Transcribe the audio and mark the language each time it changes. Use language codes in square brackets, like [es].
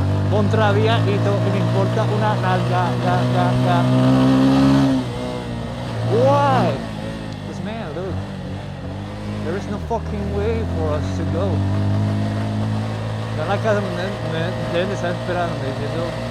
[es] Contravía y todo, que me importa una nalga, ga. [en] Why? Because man, look, there is no fucking way for us to go. [es] Ya en la casa me deben estar esperando, diciendo.